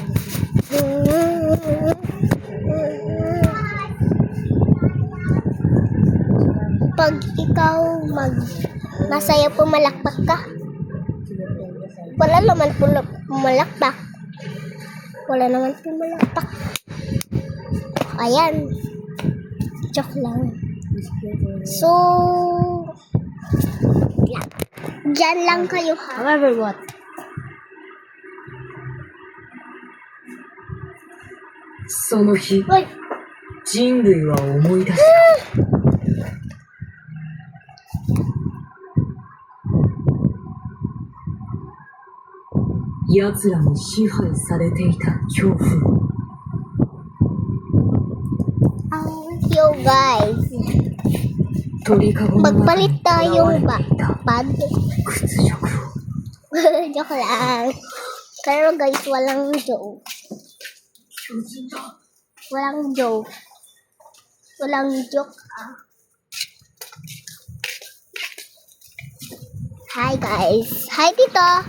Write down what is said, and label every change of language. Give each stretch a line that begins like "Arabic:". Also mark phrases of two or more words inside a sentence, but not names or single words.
Filipino: Pag ikaw masaya pumalakpak ka, wala naman pumalakpak. Wala naman pumalakpak. Ayan. Joke lang. So, dyan lang kayo ha.
English: However, what?
Japanese: その日、
Filipino: Hoy,
Japanese: 人類は思い出した。奴らに支配されていた恐怖。
English: yo guys.
Japanese: 鳥かごの中
Filipino: Magpalit
Japanese: に囚われ
Filipino: tayong
Japanese: ていた
Filipino: pad.
Japanese: 屈辱を。
Filipino: Joke lang. Pero guys, walang joke. Walang joke. Walang joke ah.
English: Hi guys. Hi tito.